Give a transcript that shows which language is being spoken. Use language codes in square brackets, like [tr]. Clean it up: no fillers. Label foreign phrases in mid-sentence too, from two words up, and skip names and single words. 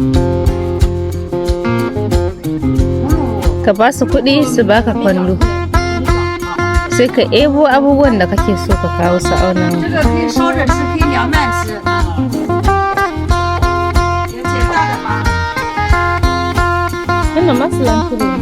[ha] Ka ba su kuɗi su baka kwando, sai ka ebo abubuwan da kake so ka kawo su auna. [zh] 这个可以烧着吃，可以凉拌吃。有简单的吗？ [ha] Wannan masu lanturu ne.